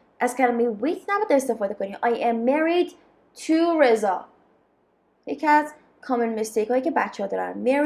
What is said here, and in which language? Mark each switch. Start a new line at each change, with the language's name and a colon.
Persian: از کلمه with نباید استفاده کنیم.
English: I am married to Reza.
Persian: یکی از
English: common mistake
Persian: هایی که بچه ها دارن.